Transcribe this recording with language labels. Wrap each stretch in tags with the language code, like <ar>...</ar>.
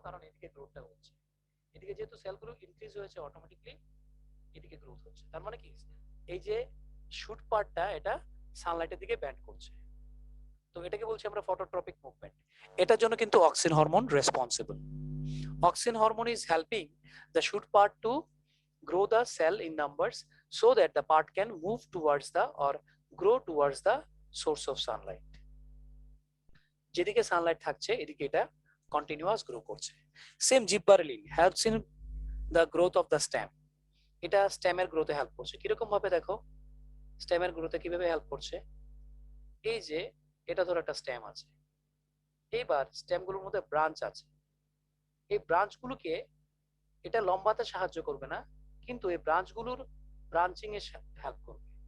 <bn>কারণ এদিকে গ্রোথটা হচ্ছে, এদিকে যেহেতু সেলগুলো ইনক্রিজ হয়েছে, অটোমেটিক্যালি এদিকে গ্রোথ হচ্ছে। তার মানে কি, এই যে শুট পার্টটা এটা সানলাইটের দিকে ব্যান্ড করছে। তো এটাকে বলছি আমরা ফটোট্রপিক মুভমেন্ট। এটার জন্য কিন্তু auxin hormone responsible.</bn> <en>Auxin hormone is helping the shoot part to grow the cell in numbers so that the part can move towards the or grow towards the source of sunlight.</en> <bn>যেদিকে Sunlight থাকছে এদিকে এটা continuous grow করছে। Same জিব্বারেলিন</bn> <en>helps in the growth of the stem.</en> <bn>এটা স্টেমের গ্রোথে help করছে। কিরকম ভাবে দেখো স্টেমের গ্রোথে কিভাবে হেল্প করছে? এই যে এটা ধরো একটা স্টেম আছে, এইবার স্টেম গুলোর মধ্যে ব্রাঞ্চ আছে, এই ব্রাঞ্চ গুলোকে এটা লম্বাতে সাহায্য করবে না, কিন্তু এই ব্রাঞ্চ গুলোর ব্রাঞ্চিং এ হেল্প করবে।</bn>